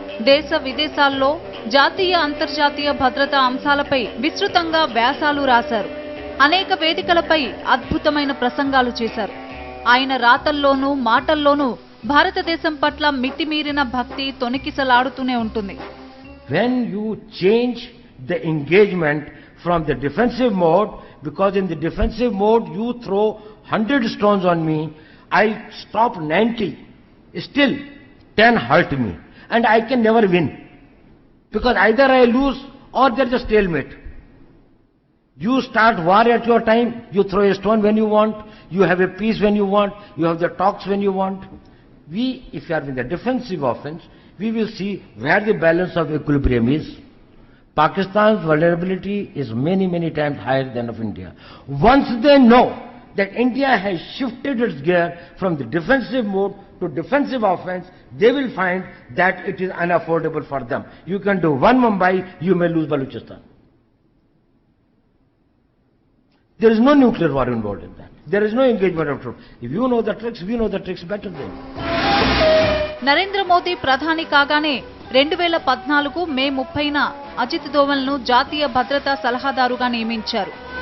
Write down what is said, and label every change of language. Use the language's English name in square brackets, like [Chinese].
[Telugu] దేశ విదేశాల్లో జాతీయ అంతర్జాతీయ భద్రతా అంశాలపై విస్తృతంగా వ్యాసాలు రాశారు. అనేక వేదికలపై అద్భుతమైన ప్రసంగాలు చేశారు. ఆయన రాతల్లోనూ మాటల్లోనూ భారతదేశం పట్ల మితిమీరిన భక్తి తొణికిసలాడుతూనే ఉంటుంది. [English] When you change the engagement from the defensive mode, because in the defensive mode you throw 100 stones on me, I stop 90. Still, 10 hurt me. And I can never win. Because either I lose or there is a stalemate. You start war at your time, you throw a stone when you want, you have a peace when you want, you have the talks when you want. We, if you are in the defensive offense, we will see where the balance of equilibrium is. Pakistan's vulnerability is many, many times higher than of India. Once they know that India has shifted its gear from the defensive mode to defensive offense, they will find that it is unaffordable for them. You can do one Mumbai, you may lose Balochistan. There is no nuclear war involved in that. There is no engagement of troops. If you know the tricks, we know the tricks better than you. [Telugu] Narendra Modi ప్రధాని కాగానే 2014 మే 30న అజిత్ దోవల్ను జాతీయ భద్రతా సలహాదారుగా నియమించారు.